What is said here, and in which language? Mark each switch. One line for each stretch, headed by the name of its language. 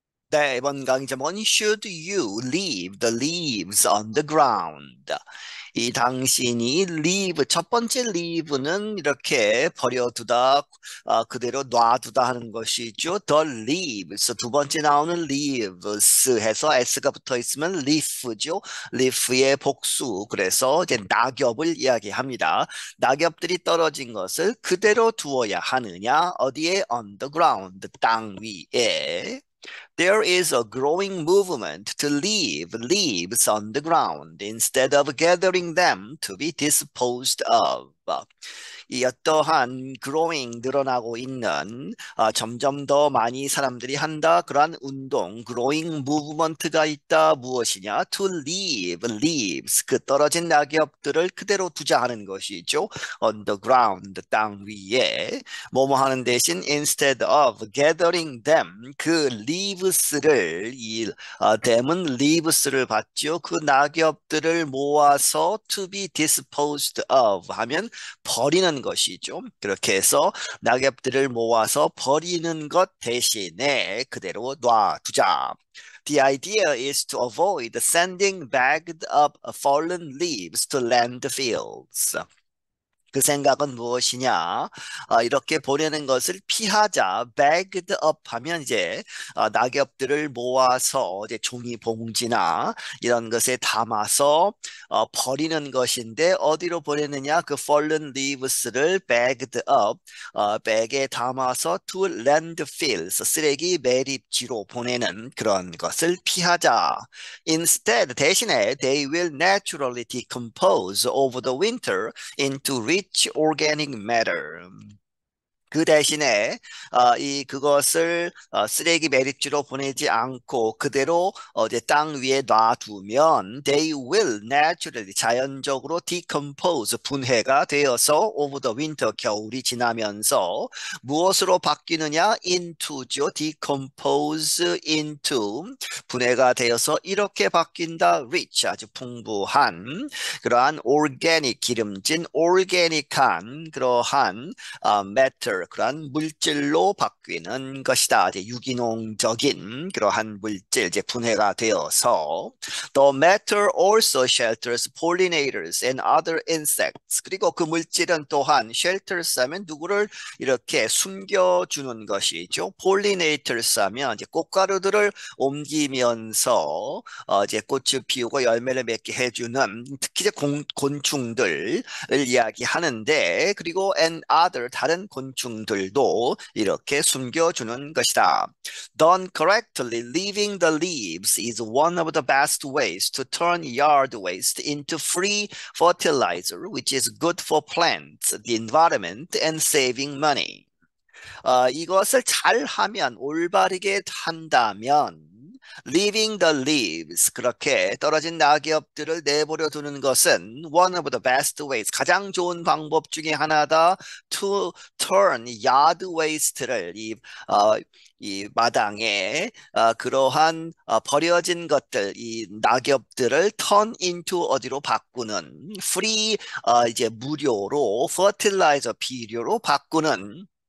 Korean: 네, 이번 강의 제목은
English: Should you leave the leaves on the ground?
Korean: 이 당신이 leave, 첫 번째 leave는 이렇게 버려두다, 그대로 놔두다 하는 것이죠. The leaves, 두 번째 나오는 leaves 해서 s가 붙어 있으면 leaf죠. leaf의 복수, 그래서 이제 낙엽을 이야기합니다. 낙엽들이 떨어진 것을 그대로 두어야 하느냐? 어디에?
English: On the ground,
Korean: 땅 위에.
English: There is a growing movement to leave leaves on the ground instead of gathering them to be disposed of.
Korean: 이 어떠한 growing 늘어나고 있는 점점 더 많이 사람들이 한다 그러한 운동
English: growing movement
Korean: 가 있다 무엇이냐
English: to leave leaves
Korean: 그 떨어진 낙엽들을 그대로 두자 하는 것이죠
English: on the ground
Korean: 땅 위에 뭐뭐 하는 대신
English: instead of gathering them
Korean: 그 leaves를 them은 leaves를 받죠 그 낙엽들을 모아서
English: to be disposed of
Korean: 하면 버리는 것이죠. 그렇게 해서 낙엽들을 모아서 버리는 것 대신에 그대로 놔두자.
English: The idea is to avoid sending bagged up fallen leaves to landfills.
Korean: 그 생각은 무엇이냐? 이렇게 보내는 것을 피하자. bagged up 하면 이제 낙엽들을 모아서 이제 종이 봉지나 이런 것에 담아서 버리는 것인데 어디로 보내느냐? 그
English: fallen leaves
Korean: 를 bagged up, 백에 담아서
English: to landfills,
Korean: 쓰레기 매립지로 보내는 그런 것을 피하자.
English: Instead,
Korean: 대신에
English: they will naturally decompose over the winter into rich organic matter.
Korean: 그 대신에 그것을 쓰레기 매립지로 보내지 않고 그대로 이제 땅 위에 놔두면
English: they will naturally
Korean: 자연적으로 decompose 분해가 되어서
English: over the winter
Korean: 겨울이 지나면서 무엇으로 바뀌느냐 into죠 decompose into 분해가 되어서 이렇게 바뀐다 rich 아주 풍부한 그러한 organic 기름진 organic한 그러한 matter 그러한 물질로 바뀌는 것이다. 이제 유기농적인 그러한 물질 이제 분해가 되어서
English: the matter also shelters pollinators and other insects.
Korean: 그리고 그 물질은 또한 shelters 하면 누구를 이렇게 숨겨주는 것이죠. pollinators 하면 이제 꽃가루들을 옮기면서 이제 꽃을 피우고 열매를 맺게 해주는 특히 이제 곤충들을 이야기하는데 그리고 and other 다른 곤충들도 이렇게 숨겨주는 것이다.
English: Done correctly, leaving the leaves is one of the best ways to turn yard waste into free fertilizer, which is good for plants, the environment, and saving money.
Korean: 이것을 잘 하면, 올바르게 한다면,
English: leaving the leaves,
Korean: 그렇게 떨어진 낙엽들을 내버려 두는 것은
English: one of the best ways,
Korean: 가장 좋은 방법 중에 하나다.
English: to turn yard waste
Korean: 를, 이 마당에 그러한 버려진 것들, 이 낙엽들을 turn into 어디로 바꾸는, free, 이제 무료로, fertilizer, 비료로 바꾸는